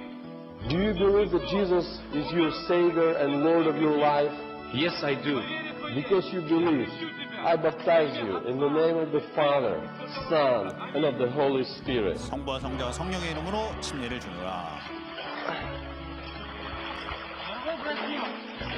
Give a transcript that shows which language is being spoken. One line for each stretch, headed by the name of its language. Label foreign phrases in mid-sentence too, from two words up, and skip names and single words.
English: Do you believe that Jesus is your Savior and Lord of your life? Yes, I do. Because you believe, I baptize you in the name of the Father, Son, and of the Holy Spirit.
Korean: 성부와 성자와 성령의 이름으로 침례를 주노라.
Russian: Дорогой брат Дима,